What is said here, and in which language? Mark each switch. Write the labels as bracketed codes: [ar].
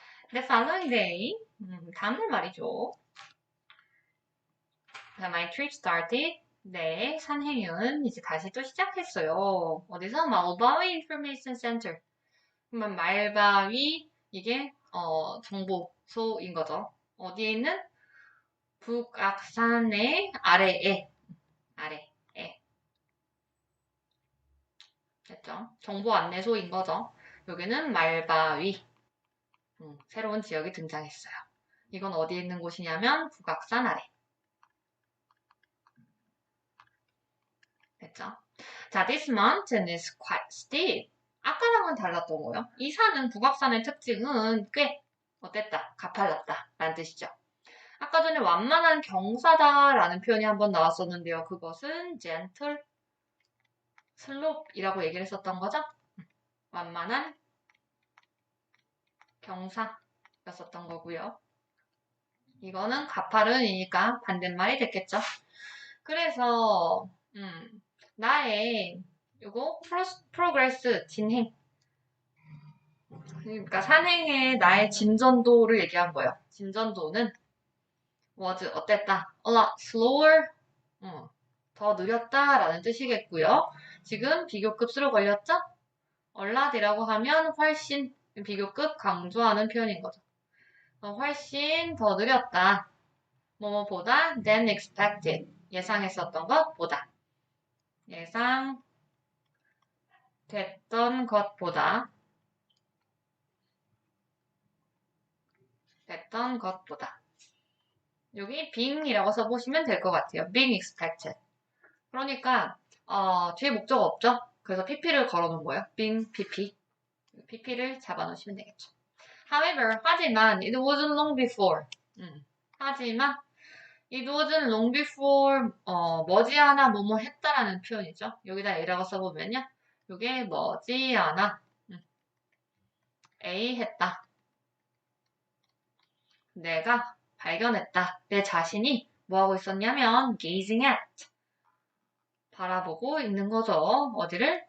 [en] The following day, [ko] 다음날 말이죠. [en] My trip started. [ko] 네, 산행은 이제 다시 또 시작했어요. 어디서? [en] 말바위 Information Center. [ko] 그러면 말바위 이게 정보소인 거죠. 어디에 있는? 북악산의 아래에. 됐죠? 정보 안내소인 거죠. 여기는 말바위. 새로운 지역이 등장했어요. 이건 어디에 있는 곳이냐면 북악산 아래. 됐죠? [en] 자, this mountain is quite steep. [ko] 아까랑은 달랐던 거예요. 이 산은 북악산의 특징은 꽤 어땠다? 가팔랐다. 라는 뜻이죠. 아까 전에 완만한 경사다 라는 표현이 한번 나왔었는데요. 그것은 gentle slope이라고 얘기를 했었던 거죠. 완만한 경사였었던 거고요. 이거는 가파른이니까 반대말이 됐겠죠. 그래서 나의 요거 프로그레스 진행 그러니까 산행의 나의 진전도를 얘기한 거예요. 진전도는 was 어땠다? [en] A lot slower [ko] 더 느렸다라는 뜻이겠고요. 지금 비교급수로 걸렸죠? 얼라디라고 하면 훨씬 비교급 강조하는 표현인 거죠. 훨씬 더 느렸다. 뭐뭐보다 [en] than expected. [ko] 예상했었던 것보다. 예상됐던 것보다. 됐던 것보다. 여기 being이라고 써보시면 될 것 같아요. [en] being expected. [ko] 그러니까 뒤에 목적 없죠? 그래서 pp를 걸어놓은 거예요. being pp. pp를 잡아놓으시면 되겠죠. [en] However, [ko] 하지만 [en] it wasn't long before. [ko] 하지만 [en] it wasn't long before [ko] 머지않아 뭐뭐 했다라는 표현이죠. 여기다 A라고 써보면요. 이게 머지않아 A 했다. 내가 발견했다. 내 자신이 뭐하고 있었냐면 [en] gazing at [ko] 바라보고 있는 거죠. 어디를?